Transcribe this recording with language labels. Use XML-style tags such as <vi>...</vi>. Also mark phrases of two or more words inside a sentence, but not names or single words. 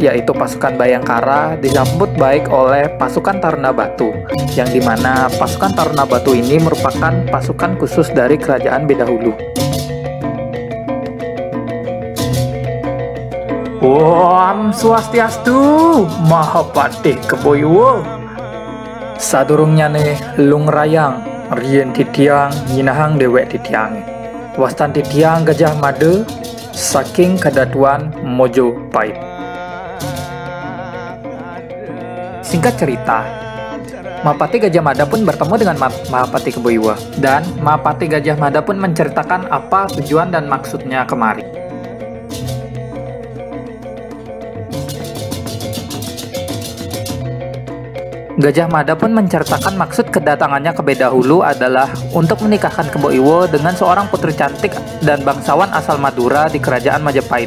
<id>yaitu pasukan Bayangkara, disambut baik oleh pasukan Taruna Batu, yang dimana pasukan Taruna Batu ini merupakan pasukan khusus dari kerajaan Bedahulu.</id> <ban>Om Swastiastu, Mahapatih Keboiwo. Sadurungnya nih lung rayang, rien titiang, nyinahang dewek titiang. Wastan titiang Gajah Mada, saking Kadatuan Mojopahit.</ban> <id>Singkat cerita, Mahapati Gajah Mada pun bertemu dengan Mahapati Keboiwa, dan Mahapati Gajah Mada pun menceritakan apa tujuan dan maksudnya kemari. Gajah Mada pun menceritakan maksud kedatangannya ke Bedahulu adalah untuk menikahkan Keboiwo dengan seorang putri cantik dan bangsawan asal Madura di kerajaan Majapahit.</id>